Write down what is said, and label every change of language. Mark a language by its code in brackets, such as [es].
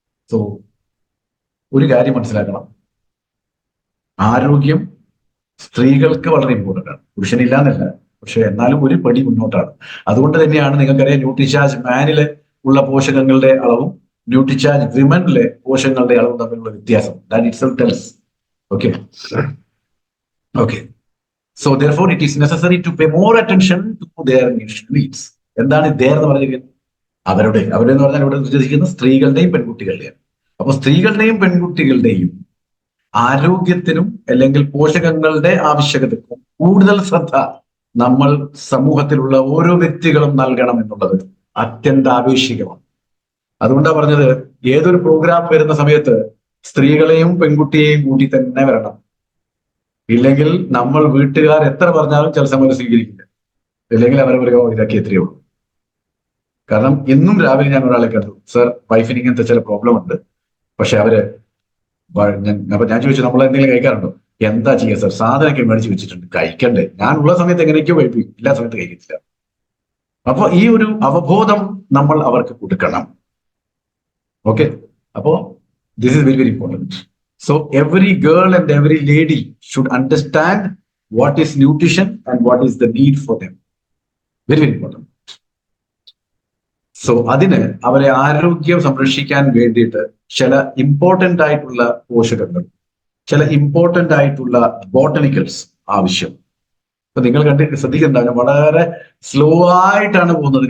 [ml] So ഒരു കാര്യം മനസ്സിലാക്കണം, ആരോഗ്യം സ്ത്രീകൾക്ക് വളരെ ഇമ്പോർട്ടൻ്റ് ആണ്, പുരുഷനില്ല എന്നല്ല, പക്ഷെ എന്നാലും ഒരു പടി മുന്നോട്ടാണ്. അതുകൊണ്ട് തന്നെയാണ് നിങ്ങൾക്കറിയാം ന്യൂട്രിചാർജ് മാനിലെ ഉള്ള പോഷകങ്ങളുടെ അളവും ന്യൂട്രിചാർജ് വിമനിലെ പോഷകങ്ങളുടെ അളവും തമ്മിലുള്ള വ്യത്യാസം. [en] That itself tells Okay. Okay. So therefore it is necessary to pay more attention to their nutritional needs. [ml] എന്താണ് their എന്ന് പറഞ്ഞിരിക്കുന്നത്? അവരുടെ എന്ന് പറഞ്ഞാൽ ഇവിടെ ഉദ്ദേശിക്കുന്നത് സ്ത്രീകളുടെയും പെൺകുട്ടികളുടെയും. അപ്പൊ സ്ത്രീകളുടെയും പെൺകുട്ടികളുടെയും ആരോഗ്യത്തിനും അല്ലെങ്കിൽ പോഷകങ്ങളുടെ ആവശ്യകതയ്ക്കും കൂടുതൽ ശ്രദ്ധ നമ്മൾ സമൂഹത്തിലുള്ള ഓരോ വ്യക്തികളും നൽകണം എന്നുള്ളത് അത്യന്താപേക്ഷികമാണ്. അതുകൊണ്ടാണ് പറഞ്ഞത് ഏതൊരു പ്രോഗ്രാം വരുന്ന സമയത്ത് സ്ത്രീകളെയും പെൺകുട്ടിയെയും കൂട്ടി തന്നെ വരണം. ഇല്ലെങ്കിൽ നമ്മൾ വീട്ടുകാർ എത്ര പറഞ്ഞാലും ചില സമയം സ്വീകരിക്കില്ല. ഇല്ലെങ്കിൽ അവർ പറയുമോ ഇതൊക്കെ എത്രയോ ഉള്ളൂ. കാരണം ഇന്നും രാവിലെ ഞാൻ ഒരാളെ കണ്ടു, സർ വൈഫിന് ഇങ്ങനത്തെ ചില പ്രോബ്ലം ഉണ്ട്, പക്ഷെ അവര് ഞാൻ ചോദിച്ചു നമ്മൾ എന്തെങ്കിലും കഴിക്കാറുണ്ടോ? എന്താ ചെയ്യുക സർ, സാധനമൊക്കെ മേടിച്ച് വെച്ചിട്ടുണ്ട്, കഴിക്കണ്ടേ. ഞാൻ ഉള്ള സമയത്ത് എങ്ങനെയൊക്കെയോ കഴിപ്പിക്കും, എല്ലാ സമയത്ത് കഴിക്കത്തില്ല. അപ്പൊ ഈ ഒരു അവബോധം നമ്മൾ അവർക്ക് കൊടുക്കണം. ഓക്കെ, അപ്പോ [en] This is very very important. So every girl and every lady should understand what is nutrition and what is the need for them. Very, very important. [ml] So അതിന് അവരെ ആരോഗ്യം സംരക്ഷിക്കാൻ വേണ്ടിയിട്ട് ചില ഇമ്പോർട്ടൻ്റ് ആയിട്ടുള്ള പോഷകങ്ങൾ, ചില ഇമ്പോർട്ടൻ്റ് ആയിട്ടുള്ള ബോട്ടണിക്കൽസ് ആവശ്യം. ഇപ്പൊ നിങ്ങൾ ശ്രദ്ധിക്കുന്നുണ്ടാകും, വളരെ സ്ലോ ആയിട്ടാണ് പോകുന്നത്.